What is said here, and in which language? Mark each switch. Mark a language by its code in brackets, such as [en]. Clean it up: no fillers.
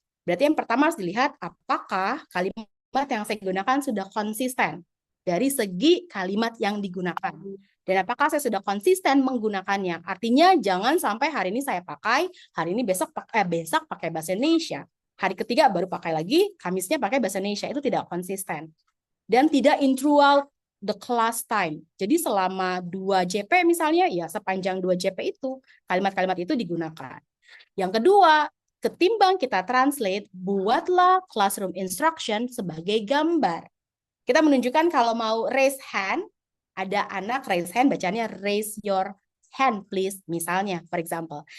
[id] Berarti yang pertama harus dilihat apakah kalimat yang saya gunakan sudah konsisten dari segi kalimat yang digunakan. Dan apakah saya sudah konsisten menggunakannya? Artinya jangan sampai hari ini saya pakai, hari ini besok pakai bahasa Indonesia. Hari ketiga baru pakai lagi, Kamisnya pakai bahasa Indonesia. Itu tidak konsisten. Dan tidak [en] in throughout the class time. [id] Jadi selama 2 JP misalnya, ya sepanjang 2 JP itu, kalimat-kalimat itu digunakan. Yang kedua, ketimbang kita translate, buatlah classroom instruction sebagai gambar. Kita menunjukkan kalau mau raise hand, ada anak raise hand, bacanya [en] raise your hand please, [id] misalnya, [en] for example.